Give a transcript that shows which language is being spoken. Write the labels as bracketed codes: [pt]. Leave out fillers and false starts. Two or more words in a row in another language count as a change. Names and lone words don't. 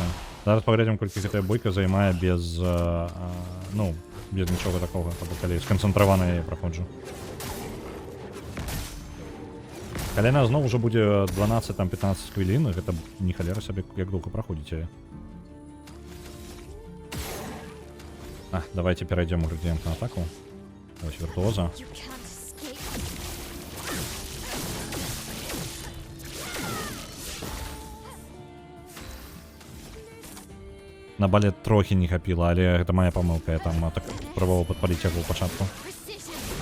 [be] Зараз паглядзім, колькі гэтая бойка займае без, ну, без нічога такога, калі сканцэнтравана я праходжу. Калі яна зноў ужо будзе 12-15 хвілін, гэта не халера сабе, як доўга праходзіце. А, давайте перайдзем у градыент на атаку. Вось віртуоза. [en] You can't escape. [be] На балет трохі не хапіла, але гэта моя памылка, я там так пробаваў падпаліць яго ў пачатку. Precision.